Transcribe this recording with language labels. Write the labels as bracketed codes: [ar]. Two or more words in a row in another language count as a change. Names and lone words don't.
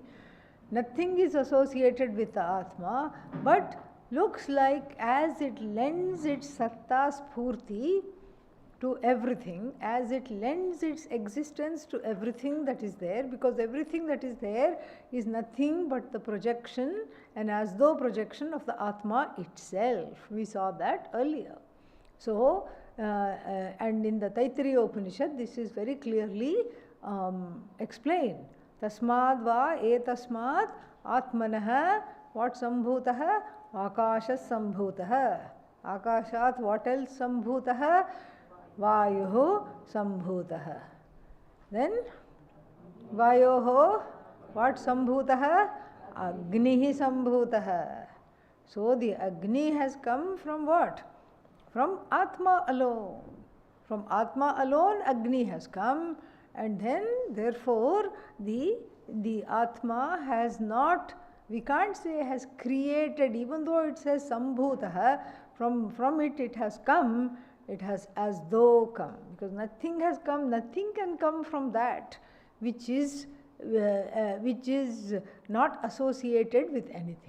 [en] Nothing is associated with the Atma, but looks like as it lends its [sa] satta spurti [en] to everything, as it lends its existence to everything that is there, because everything that is there is nothing but the projection, and as though projection of the Atma itself. We saw that earlier. So, and in the Taittiriya Upanishad, this is very clearly explained. [sa] Tasmad va etasmat atmanah, what sambhutah? Akashas sambhutah. Akashat, [en] what else sambhutah? [sa] Vayuhu sambhutah. [en] Then Vayoho, what sambhutah? [sa] Agnihi sambhutah. [en] So the Agni has come from what? From Atma alone. From Atma alone Agni has come, and then therefore the Atma has not, we can't say has created, even though it says Sambhutah, from it has come, it has as though come, because nothing has come, nothing can come from that which is not associated with anything.